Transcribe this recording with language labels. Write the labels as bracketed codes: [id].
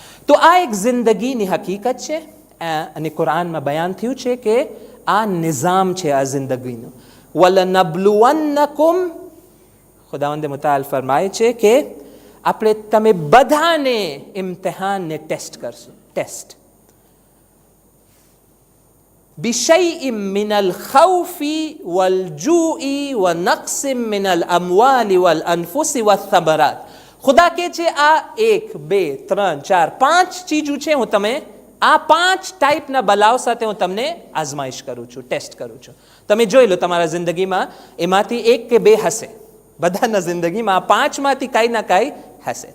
[gu] તો આ એક જિંદગીની હકીકત છે, અને કુરાનમાં બયાન થયું છે કે આ નિઝામ છે આ જિંદગીનું. વલનબ્લુવન્નકુમ, ખુદાવંદ મુતઆલ ફરમાય છે કે આપણે તમે બધાને ઇમ્તિહાનને ટેસ્ટ કરશું. [ar] ટેસ્ટ بشيء من الخوف والجوع ونقص من الأموال والأنفس والثمرات. [gu] ખુદા કહે છે આ 1 2 3 4 5 ચીજો છે, હું તમે આ 5 ટાઈપના બલાઓ સાથે હું તમને આઝમાઈશ કરું છું, ટેસ્ટ કરું છું. તમે જોઈ લો તમારા જિંદગીમાં એમાંથી 1 કે 2 હશે, બધાના જિંદગીમાં આ 5 માંથી કાંઈ ના કાંઈ હશે.